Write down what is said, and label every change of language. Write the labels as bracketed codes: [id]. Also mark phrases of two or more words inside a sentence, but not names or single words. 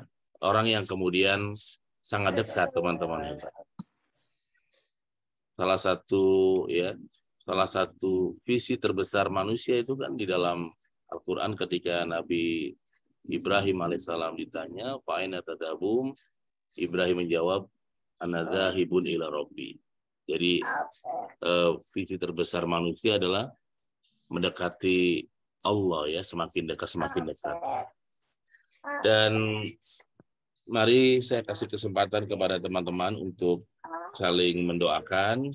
[id] Orang yang kemudian sangat dekat, teman-teman. Salah satu visi terbesar manusia itu kan di dalam Al-Quran ketika Nabi Ibrahim alaihissalam ditanya, [ar] "فأين تذهبون?" [id] Ibrahim menjawab, [ar] "أنا ذاهب إلى ربي." [id] Jadi visi terbesar manusia adalah mendekati Allah ya, semakin dekat. Dan mari saya kasih kesempatan kepada teman-teman untuk saling mendoakan.